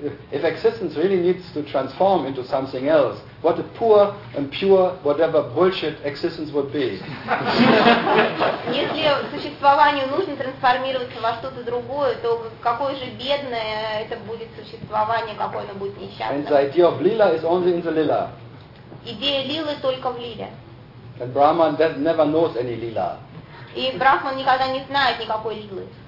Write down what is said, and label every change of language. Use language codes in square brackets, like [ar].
[en] If existence really needs to transform into something else, what a poor and pure whatever bullshit existence would be. [ru] Если существованию нужно трансформироваться во что-то другое, то какое же бедное это будет существование, какое оно будет несчастное. [en] And the idea of lila is only in the lila. [ru] Идея лилы только в лиле. [en] And Brahman never knows any lila. [ru] И Брахман никогда не знает никакой лилы.